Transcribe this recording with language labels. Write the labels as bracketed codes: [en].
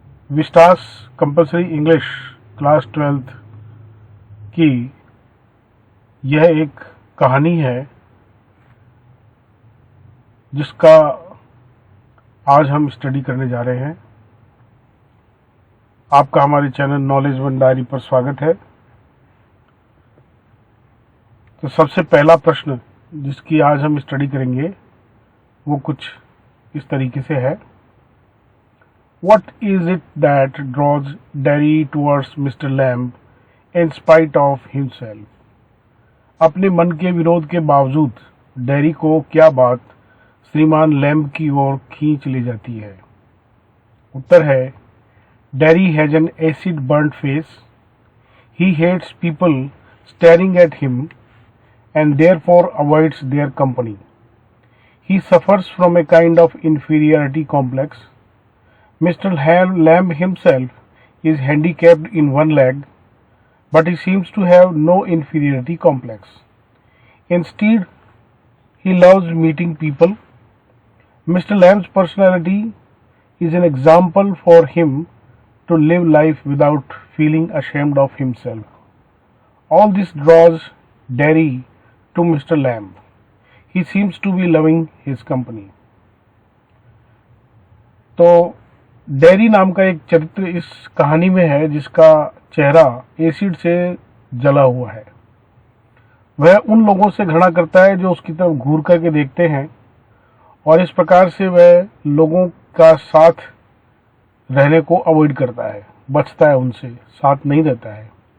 [hi] Vistas compulsory English class 12th की यह एक कहानी है जिसका आज हम स्टडी करने जा रहे हैं। आपका हमारे चैनल नॉलेज वन डायरी पर स्वागत है। तो सबसे पहला प्रश्न जिसकी आज हम स्टडी करेंगे वो कुछ इस तरीके से है। [en] What is it that draws Derry towards Mr. Lamb in spite of himself? [hi] अपने मन के विरोध के बावजूद डेरी को क्या बात श्रीमान लैम्ब की ओर खींच ले जाती है? उत्तर है, [en] Derry has an acid burned face, he hates people staring at him and therefore avoids their company. He suffers from a kind of inferiority complex. Mr. Lamb himself is handicapped in one leg, but he seems to have no inferiority complex. Instead, he loves meeting people. Mr. Lamb's personality is an example for him to live life without feeling ashamed of himself. All this draws Derry to Mr. Lamb. He seems to be loving his company. [hi] तो dairy नाम का एक चरित्र इस कहानी में है जिसका चेहरा एसिड से जला हुआ है। वह उन लोगों से घृणा करता है जो उसकी तरफ घूर करके देखते हैं और इस प्रकार से वह लोगों का साथ रहने को अवॉइड करता है, बचता है, उनसे साथ नहीं देता है।